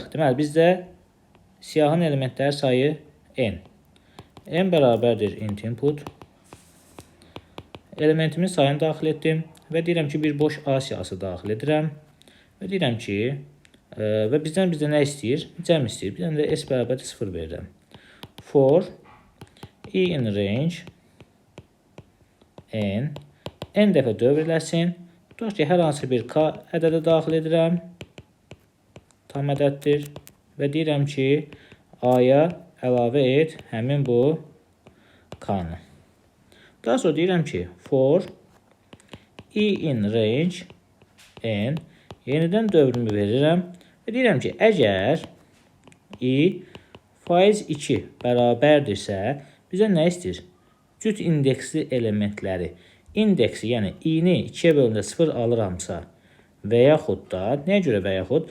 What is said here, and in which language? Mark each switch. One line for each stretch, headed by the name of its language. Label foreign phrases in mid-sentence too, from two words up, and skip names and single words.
Azerbaijani: Deməli, bizdə siyahın elementləri sayı n. N bərabərdir
English: int input.
Azerbaijani: Elementimin sayını daxil etdim və deyirəm ki, bir boş A siyahısı daxil edirəm. Və deyirəm ki, və bizdən nə istəyir? Cəm istəyir. Bir dənə də S bərabərdir 0 verirəm.
English: For i in range n
Azerbaijani: dəfə dövr eləsin. Tutaq ki, hər hansı bir k ədədə daxil edirəm. Tam ədəddir. Və deyirəm ki, A-ya əlavə et həmin bu k-nı. Daha sonra deyirəm ki,
English: for i in range n
Azerbaijani: yenidən dövrümü verirəm. Və deyirəm ki, əgər i faiz 2 bərabərdirsə, bizə nə istəyir? Cüt indeksli elementləri. İndeksi, yəni i-ni 2-yə bölündə 0 alıramsa və yaxud da, nəyə görə və yaxud?